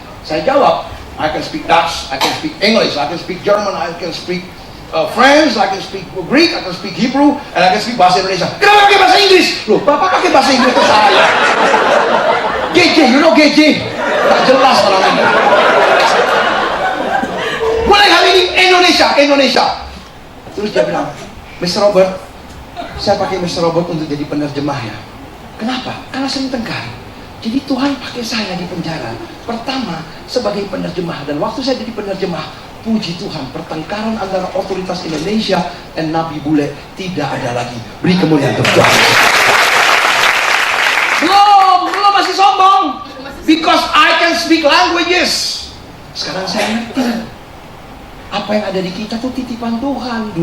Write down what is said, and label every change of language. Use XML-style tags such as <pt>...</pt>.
<id>Saya jawab,</id> <en>I can speak Dutch, I can speak English, I can speak German, I can speak French, I can speak Greek, I can speak Hebrew, and I can speak bahasa Indonesia.</en> <id>Kenapa pakai bahasa Inggris? Loh, Bapak pakai bahasa Inggris ke saya. GJ,</id> <en>you know GJ?</en> <id>Tak jelas orang ini. Mulai hari ini Indonesia. Terus dia bilang, Mr. Robert, saya pakai Mr. Robert untuk jadi penerjemah ya. Kenapa? Karena sering tengkar. Jadi Tuhan pakai saya di penjara. Pertama, sebagai penerjemah. Dan waktu saya jadi penerjemah, puji Tuhan, pertengkaran antara otoritas Indonesia dan Nabi bule tidak ada lagi. Beri kemuliaan untuk Tuhan. Belum masih sombong.</id> <en>Because I can speak languages.</en> <id>Sekarang saya ngerti. Apa yang ada di kita tuh titipan Tuhan.</id>